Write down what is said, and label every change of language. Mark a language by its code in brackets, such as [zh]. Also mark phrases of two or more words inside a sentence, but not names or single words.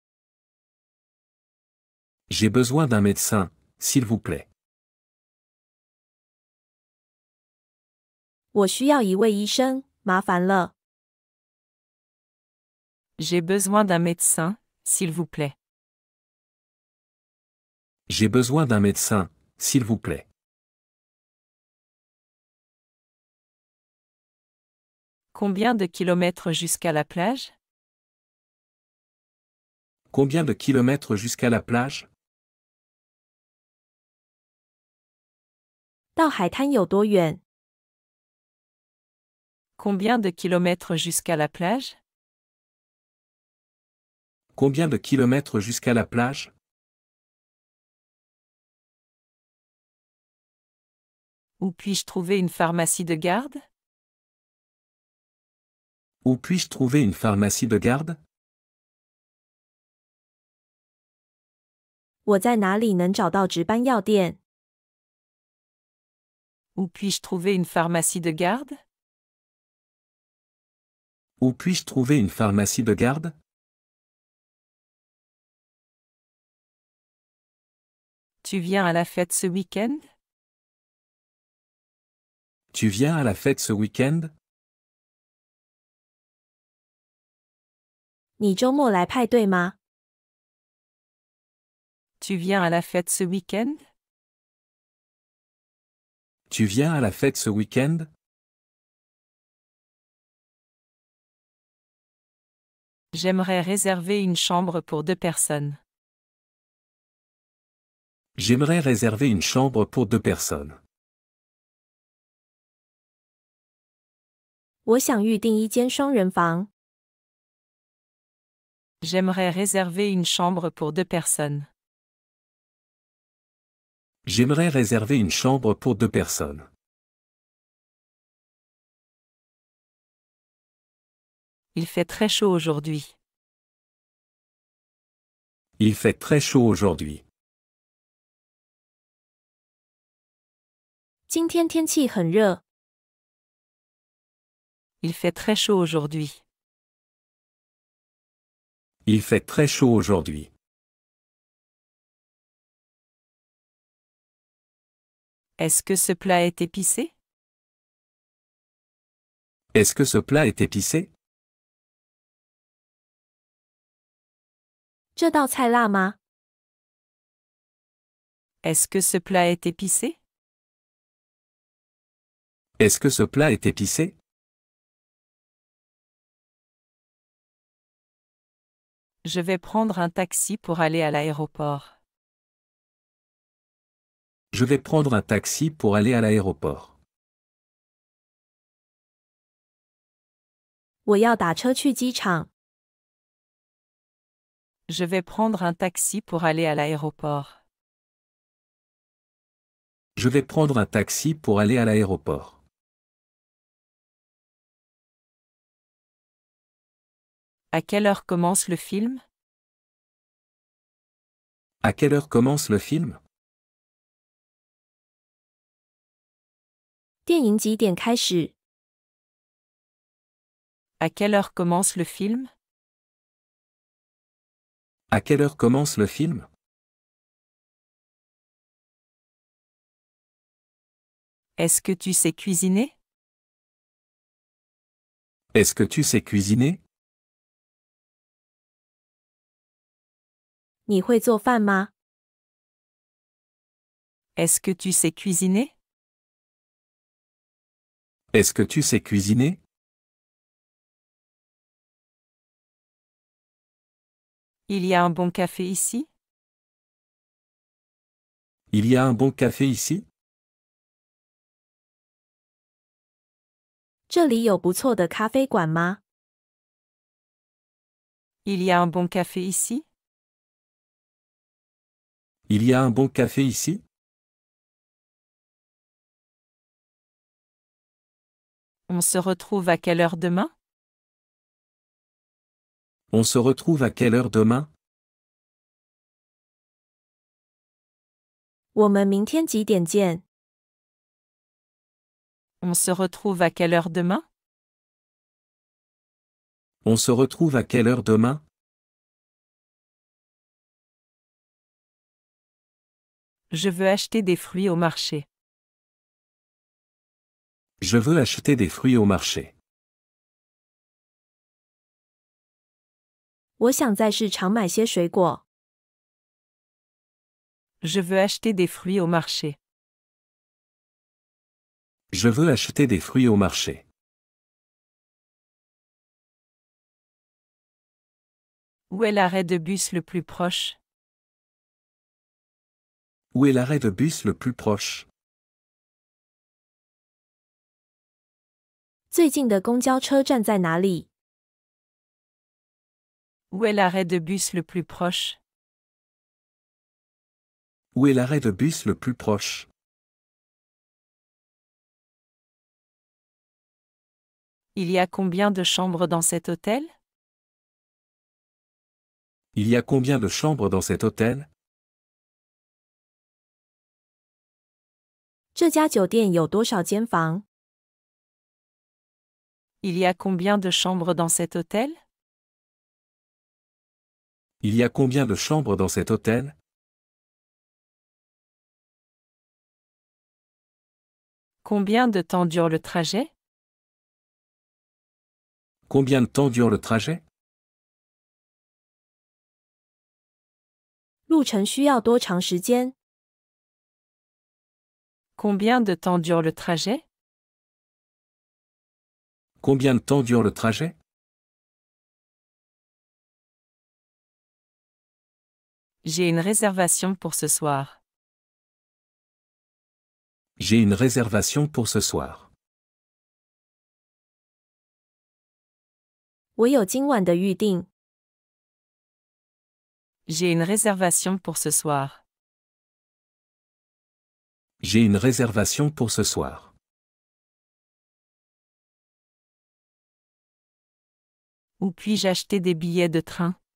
[fr] J'ai besoin d'un médecin, s'il vous plaît. [zh] 我需要一位医生，麻烦了。 [fr] J'ai besoin d'un médecin, s'il vous plaît. J'ai besoin d'un médecin, s'il vous plaît. Combien de kilomètres jusqu'à la plage? Combien de kilomètres jusqu'à la plage? [zh] 到海滩有多远？ [fr] Combien de kilomètres jusqu'à la plage? Combien de kilomètres jusqu'à la plage? Où puis-je trouver une pharmacie de garde? Où puis-je trouver une pharmacie de garde? [zh] 我在哪里能找到值班药店？ [fr] Où puis-je trouver une pharmacie de garde? Où puis-je trouver une pharmacie de garde? Tu viens à la fête ce week-end? Tu viens à la fête ce week-end? [zh] 你周末来派对吗？ [fr] Tu viens à la fête ce week-end? Tu viens à la fête ce week-end? J'aimerais réserver une chambre pour 2 personnes. J'aimerais réserver une chambre pour 2 personnes. [zh] 我想预订一间双人房。 [fr] J'aimerais réserver une chambre pour 2 personnes. J'aimerais réserver une chambre pour 2 personnes. Il fait très chaud aujourd'hui. Il fait très chaud aujourd'hui. [zh] 今天天气很热。 [fr] Il fait très chaud aujourd'hui. Il fait très chaud aujourd'hui. Est-ce que ce plat est épicé? Est-ce que ce plat est épicé? [zh] 这道菜辣吗？ [fr] Est-ce que ce plat est épicé? Est-ce que ce plat est épicé? Je vais prendre un taxi pour aller à l'aéroport. Je vais prendre un taxi pour aller à l'aéroport. [zh] 我要打车去机场。 [fr] Je vais prendre un taxi pour aller à l'aéroport. Je vais prendre un taxi pour aller à l'aéroport. À quelle heure commence le film? À quelle heure commence le film? [zh] 电影几点开始？ [fr] À quelle heure commence le film? À quelle heure commence le film? Est-ce que tu sais cuisiner? Est-ce que tu sais cuisiner? [zh] 你会做饭吗？ [fr] Est-ce que tu sais cuisiner? Est-ce que tu sais cuisiner? Il y a un bon café ici? Il y a un bon café ici? [zh] 这里有不错的咖啡馆吗？ [fr] Il y a un bon café ici? Il y a un bon café ici? On se retrouve à quelle heure demain? On se retrouve à quelle heure demain? [zh] 我们明天几点见？ [fr] On se retrouve à quelle heure demain? On se retrouve à quelle heure demain? Je veux acheter des fruits au marché. Je veux acheter des fruits au marché. [zh] 我想在市场买些水果。 [fr] Je veux acheter des fruits au marché. Je veux acheter des fruits au marché. Où est l'arrêt de bus le plus proche? Où est l'arrêt de bus le plus proche? [zh] 最近的公交车站在哪里？ [fr] Où est l'arrêt de bus le plus proche? Où est l'arrêt de bus le plus proche? Il y a combien de chambres dans cet hôtel? Il y a combien de chambres dans cet hôtel? [zh] 这家酒店有多少间房？ [fr] Il y a combien de chambres dans cet hôtel? Il y a combien de chambres dans cet hôtel? Combien de temps dure le trajet? Combien de temps dure le trajet? [zh] 路程需要多长时间？ [fr] Combien de temps dure le trajet? Combien de temps dure le trajet? J'ai une réservation pour ce soir. J'ai une réservation pour ce soir. [zh] 我有今晚的预定。 [fr] J'ai une réservation pour ce soir. J'ai une réservation pour ce soir. Où puis-je acheter des billets de train?